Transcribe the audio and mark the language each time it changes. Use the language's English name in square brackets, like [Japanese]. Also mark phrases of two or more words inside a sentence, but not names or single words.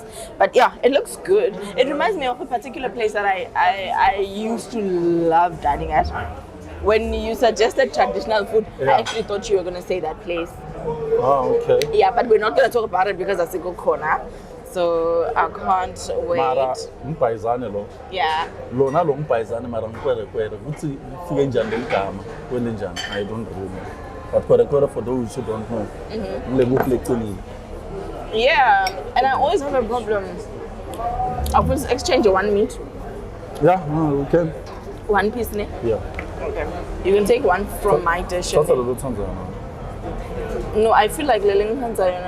[English] But yeah, it looks good. It reminds me of a particular place that I used to love dining at. When you suggested traditional food, Yeah. I actually thought you were gonna say that place. Oh, okay. Yeah, but we're not gonna talk about it because that's a good corner. So I can't wait. [Zulu] Mara, umbhayizane lo. [English] Yeah. [Zulu] Lona lo umbhayizane mara ngikwere ukuthi ifike njani leligama kwende njani [English] I don't remember. But kwere for those who don't know. [Zulu] Ngilebukhle eqinile. [English] Yeah, and I always have a problem. I will exchange one meat, Yeah, no, we can. one piece, ne? Yeah. Okay. You can take one from my dish. That's a little Tanzania. No, I feel like Leleng Tanzania.